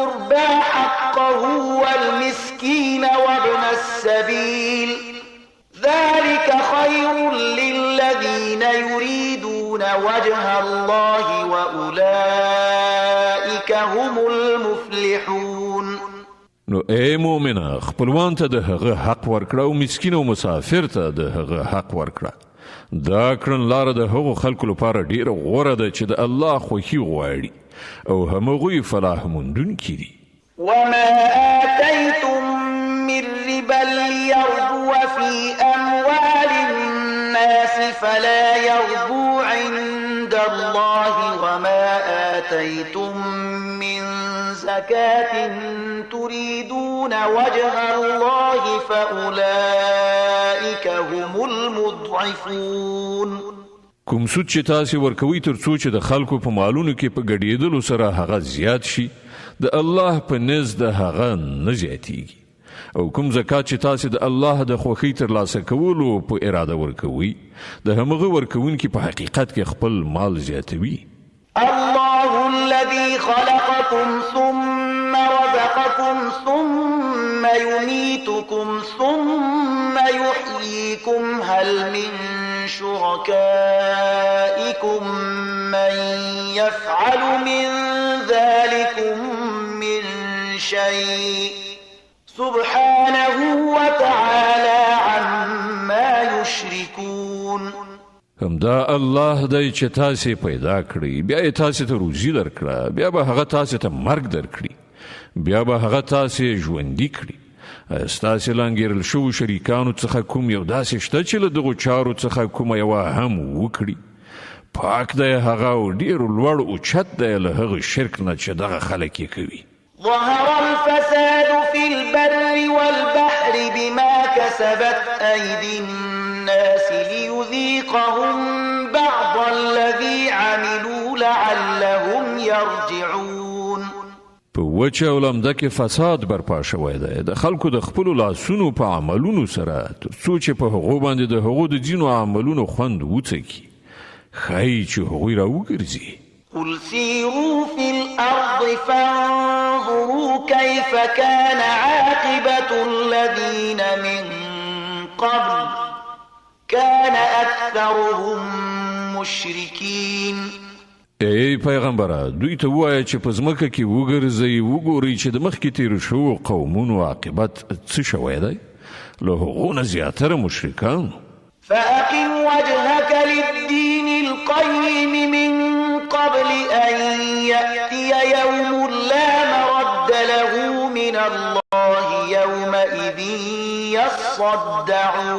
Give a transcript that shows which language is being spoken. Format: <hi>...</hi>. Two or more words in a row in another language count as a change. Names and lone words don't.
<ar>القربى حقه والمسكين وابن السبيل ذلك خير للذين يريدون وجه الله وأولئك هم المفلحون.</ar> <ps>نو اے مومنه خپلوان ته د هغه حق ورکړه او مسکین او مسافر ته د هغه حق ورکړه. دا کړن لاره د هغو خلکو لپاره ډیره غوره ده چې د الله خوښي غواړي او همغوی فلاح موندونکي دي.</ps> <ar>وما آتيتم من ربا ليربو في أموال الناس فلا يربو عند الله وما آتيتم من زكاة تريدون وجه الله فأولئك هم المضعفون.</ar> <ps>کوم سود چې تاسې ورکوي تر څو چې د خلکو په مالونو کې په ګډېدلو سره هغه زیات شي د الله په نزد د هغه نه زیاتیږي او کوم زکات چې تاسې د الله د خوښۍ ترلاسه کولو په اراده ورکوي د همغه ورکوونکي په حقیقت کې خپل مال زیاتوي.</ps> <ar>الله الذي خلقكم ثم رزقكم ثم يميتكم ثم يحييكم هل من شركائكم من يفعل من ذلكم من شيء سبحانه وتعالى عما يشركون.</ar> <ps>همدا الله دی چې تاسې پیدا کړی بیا یې تاسې ته روزي درکړه بیا به هغه تاسې ته مرګ درکړي بیا به هغه تاسې ژوندي کړي. ستاسې لانګیرل شوو شریکانو څخه کوم یو داسې شته چې له دغو چارو څخه کومه یوه هم وکړي؟ پاک دی هغه او ډېر لوړ اوچت دی له هغه شرک نه چې دغه خلک یې کوي.</ps> <ar>ظهر الفساد في البر والبحر بما كسبت أيدي الناس ليذيقهم بعض الذي عملوا لعلهم يرجعون.</ar> <ps>په وچه او لمده کې فساد برپا شوی دی د خلکو د خپلو لاسونو په عملونو سره تر څو چې په هغو باندې د هغو د ځینو عملونو خوند وڅکي ښایي چې هغوی راوګرځي.</ps> <ar>قل سيروا في الأرض فانظروا كيف كان عاقبة الذين من قبل كان أكثرهم مشركين.</ar> <ps>ای پیغمبره دوی ته ووایه چې په ځمکه کې وګرځئ وګورئ چې د مخکې تیرو شوو قومونو عاقبت څه شوی دی له هغو نه زیاتره مشرکان.</ps> <ar>فأقم وجهك للدين القيم من قبل أن يأتي يوم لا مرد له من الله يومئذ يصدعون.</ar>